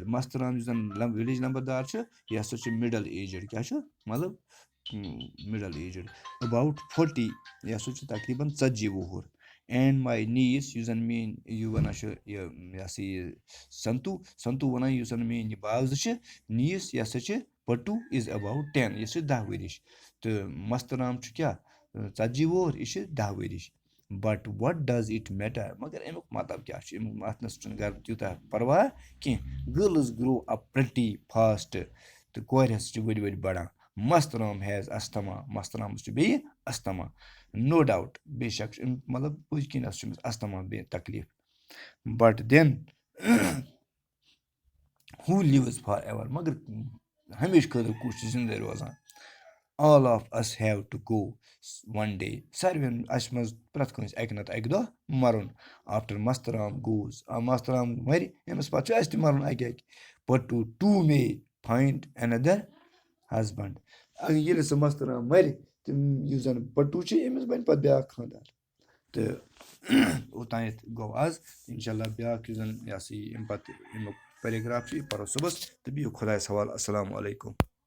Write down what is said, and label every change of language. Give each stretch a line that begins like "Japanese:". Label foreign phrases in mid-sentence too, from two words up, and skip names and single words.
Kashmiri: مسترام یُس زَن وِلیج نمبردار چھُ یہِ ہسا چھُ
English: middle aged
Kashmiri: کیٛاہ چھُ مطلب
English: middle aged
Kashmiri: اباوُٹ 40 یہِ ہسا چھُ تقریٖباً 40 وُہُر
English: and my niece
Kashmiri: یُس زَن میٛٲنۍ یہِ وَنان چھُ یہِ ہسا یہِ سنتوٗ وَنان یُس زَن میٛٲنۍ یہِ باو زٕ چھِ نیٖس یہِ ہسا چھِ پٔٹوٗ
English: is about
Kashmiri: 10 یہِ چھِ 10 ؤرِش تہٕ مسترام چھُ کیٛاہ 40 وُہُر یہِ چھِ 10 ؤرِش
English: but what does it matter
Kashmiri: مگر اَمیُک مطلب کیٛاہ چھُ اَمیُک اَتھ چھُنہٕ گَرِ تیوٗتاہ پَرواہ کینٛہہ
English: girls grow up pretty fast
Kashmiri: تہٕ کورِ ہسا چھِ ؤڑۍ ؤڑۍ بَڑان مسترام
English: has asthma
Kashmiri: مسترامَس چھُ بیٚیہِ استما
English: no doubt
Kashmiri: بے شک چھُ اَمیُک مطلب پٔزۍ کِنۍ ہسا چھُ أمِس استما بیٚیہِ تکلیٖف
English: but then who lives forever
Kashmiri: مگر ہمیشہٕ خٲطرٕ کُس چھُ زِندَے روزان
English: all of us have to go one day
Kashmiri: ساروِیَن اَسہِ منٛز پرٛٮ۪تھ کٲنٛسہِ اَکہِ نَتہٕ اَکہِ دۄہ مَرُن
English: after Mastaram goes
Kashmiri: مسترام مَرِ أمِس پَتہٕ چھُ اَسہِ تہِ مَرُن اَکہِ اَکہِ پٔٹوٗ
English: too may find another husband
Kashmiri: ییٚلہِ سُہ مسترام مَرِ تِم یُس زَن پٔٹوٗ چھِ أمِس بَنہِ پَتہٕ بیٛاکھ خانٛدار تہٕ اوٚتانٮ۪تھ گوٚو آز
Arabic: اِنشاء اللہ
Kashmiri: بیٛاکھ یُس زَن یہِ ہسا یہِ اَمہِ پَتہٕ اَمیُک پیراگرٛاف چھُ یہِ پَرو صُبحس تہٕ بِہِو خۄدایَس حوالہٕ
Arabic: اَسَلامُ علیکُم